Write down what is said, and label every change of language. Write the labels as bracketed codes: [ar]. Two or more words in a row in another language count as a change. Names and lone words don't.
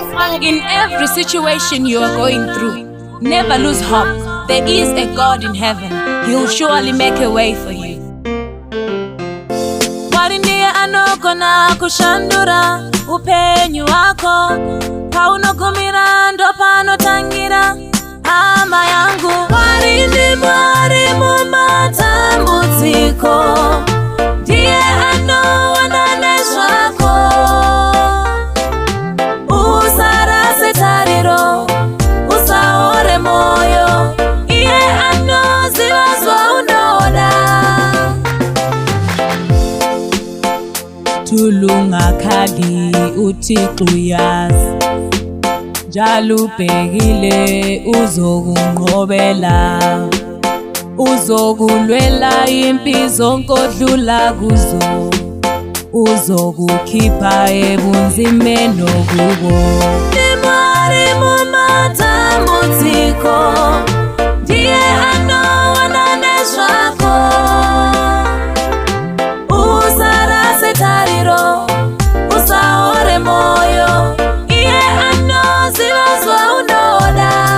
[en] In every situation you are going through, never lose hope. There is a God in heaven. He will surely make a way for you. [sn] Mwari ndiye anogona kushandura upenyu wako. Paunokumira ndo panotangira hama yangu. Mwari ndi Mwari mumatambudziko, ndiye anoona nezvako. Usarase tariro, usaore moyo, iye anoziva zvaunoda. [nd] Tulungakhali uThixo uyazi, njalo ubhekile uzokunqobela. Uzokulwela impi zonke odlula kuzo, uzokukhipha ebunzimeni obubo. [sn] Mwari mumatambudziko, ndiye anoona nezvako. Usarase tariro, usaore moyo, iye anoziva zvaunoda.